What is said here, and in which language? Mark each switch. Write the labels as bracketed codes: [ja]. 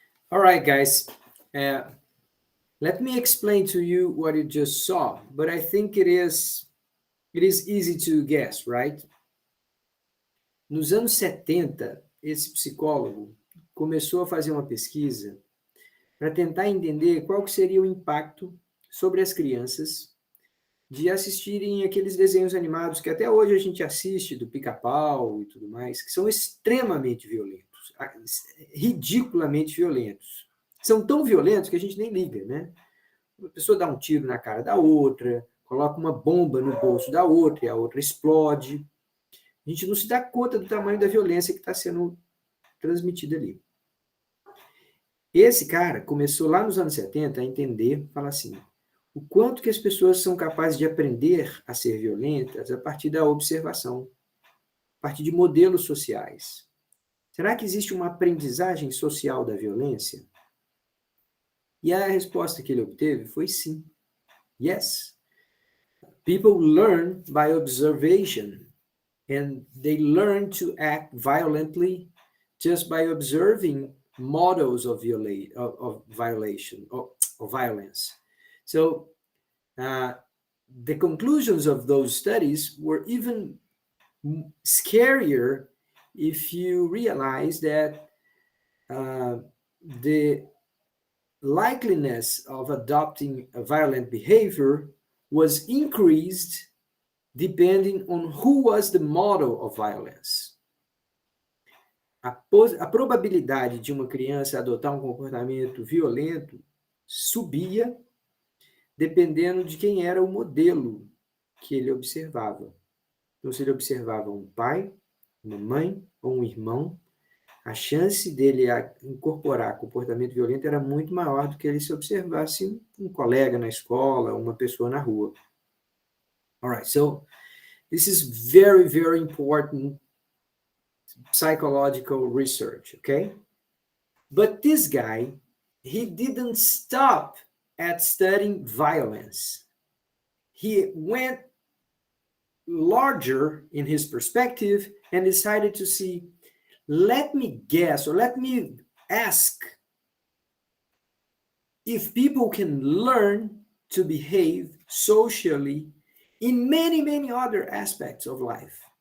[en] All right, guys. Let me explain to you what you just saw, but I think it is easy to guess, right? [pt] Nos anos 70, esse psicólogo começou a fazer uma pesquisa para tentar entender qual que seria o impacto sobre as crianças de assistirem aqueles desenhos animados que até hoje a gente assiste, do Pica-Pau e tudo mais, que são extremamente violentos, ridiculamente violentos. São tão violentos que a gente nem liga, né? A pessoa dá um tiro na cara da outra, coloca uma bomba no bolso da outra e a outra explode. A gente não se dá conta do tamanho da violência que está sendo transmitida ali. Esse cara começou lá nos anos 70 a entender, falar assim, o quanto que as pessoas são capazes de aprender a ser violentas a partir da observação, a partir de modelos sociais. Será que existe uma aprendizagem social da violência? E a resposta que ele obteve foi sim. [en] Yes. People learn by observation, and they learn to act violently just by observing models of violation or violence. So the conclusions of those studies were even scarier if you realize that the likeliness of adopting a violent behavior was increased depending on who was the model of violence. [pt] A probabilidade de uma criança adotar um comportamento violento subia dependendo de quem era o modelo que ele observava. Então, se ele observava um pai, uma mãe ou um irmão, a chance dele incorporar comportamento violento era muito maior do que ele se observasse um colega na escola, uma pessoa na rua. [en] All right, so this is very, very important psychological research, okay? But this guy, he didn't stop at studying violence. He went larger in his perspective and decided to see, let me guess, or let me ask if people can learn to behave socially in many, many other aspects of life.